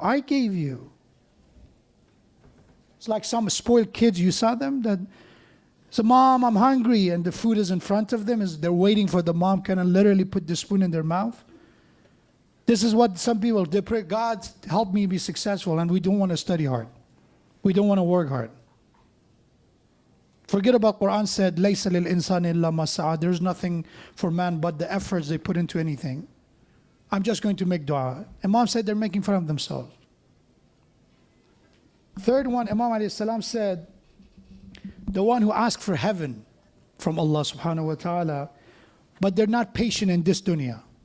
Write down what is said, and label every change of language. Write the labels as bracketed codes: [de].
[en] I gave you. It's like some spoiled kids, you saw them, that So, Mom, I'm hungry, and the food is in front of them. They're waiting for the mom kind of literally put the spoon in their mouth. This is what some people, they pray, God, help me be successful, and we don't want to study hard. We don't want to work hard. Forget about Quran said, [ar] لَيْسَ لِلْإِنسَانِ إِلَّا مَا سَعَى. [en] There's nothing for man but the efforts they put into anything. I'm just going to make dua. Imam said they're making fun of themselves. Third one, Imam alayhi salam said, the one who asks for heaven from Allah subhanahu wa ta'ala, but they're not patient in this dunya.